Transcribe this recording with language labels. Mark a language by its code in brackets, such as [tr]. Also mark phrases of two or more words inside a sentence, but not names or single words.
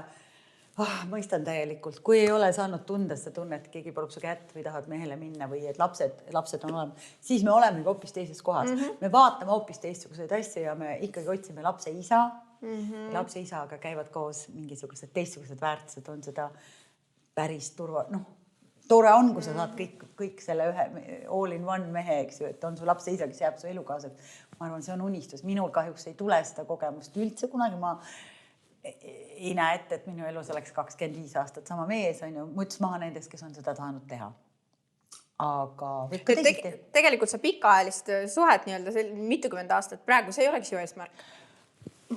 [et] Mõistan täielikult, kui ei ole saanud tunda seda tunnet, keegi palub su kätt või tahad mehele minna või et lapsed on olemas, siis me oleme hoopis teises kohas. Me vaatame hoopis teistsuguseid asju ja me ikkagi otsime lapse isa. Lapse isaga käivad koos mingisugused teistsugused väärtused, on seda päris tore on, kui sa saad kõik selle ühe [en] all in one [et] mehe, eks ju, et on su lapse isa, kes jääb su elukaased. Ma arvan, see on unistus. Minul kahjuks ei tule seda kogemust üldse kunagi. Ma ei näe ette, et minu elus oleks 25 aastat sama mees, on ju, muts maha nendest, kes on seda tahanud teha. Aga tegelikult sa pikaajalist suhet nii-öelda mitukümmend aastat praegu, see ei oleks ju eesmärk.